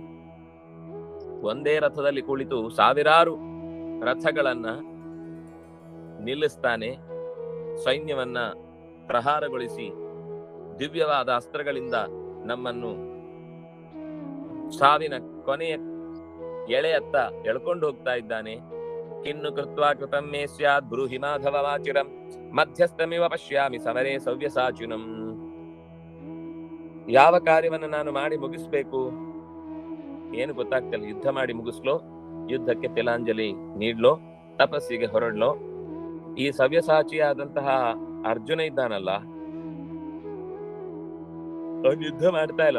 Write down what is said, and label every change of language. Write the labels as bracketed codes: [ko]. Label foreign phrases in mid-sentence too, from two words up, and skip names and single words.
[kn] ಒಂದೇ ರಥದಲ್ಲಿ ಕುಳಿತು ಸಾವಿರಾರು ರಥಗಳನ್ನ ನಿಲ್ಲಿಸ್ತಾನೆ. ಸೈನ್ಯವನ್ನ ಪ್ರಹಾರಗೊಳಿಸಿ ದಿವ್ಯವಾದ ಅಸ್ತ್ರಗಳಿಂದ ನಮ್ಮನ್ನು ಸಾವಿನ ಕೊನೆಯ ಎಳೆಯತ್ತ ಎಳ್ಕೊಂಡು ಹೋಗ್ತಾ ಇದ್ದಾನೆ. [sa] ಕಿನ್ನು ಕೃತ್ವಾ ಕೃತಂ ಮೇ ಸ್ಯಾತ್ ಬ್ರೂಹಿ ಮಾಧವ ವಾಚಿರಂ ಮಧ್ಯಸ್ಥಮಿವ ಪಶ್ಯಾಮಿ ಸಮರೇ ಸವ್ಯಸಾಚಿನಂ. [kn] ಯಾವ ಕಾರ್ಯವನ್ನು ನಾನು ಮಾಡಿ ಮುಗಿಸ್ಬೇಕು ಏನು ಗೊತ್ತಾಗ್ತಿಲ್ಲ. ಯುದ್ಧ ಮಾಡಿ ಮುಗಿಸ್ಲೋ, ಯುದ್ಧಕ್ಕೆ ತಿಲಾಂಜಲಿ ನೀಡ್ಲೋ, ತಪಸ್ಸಿಗೆ ಹೊರಡ್ಲೋ. ಈ ಸವ್ಯಸಾಚಿಯಾದಂತಹ ಅರ್ಜುನ ಇದ್ದಾನಲ್ಲ, ಅವನು ಯುದ್ಧ ಮಾಡ್ತಾ ಇಲ್ಲ.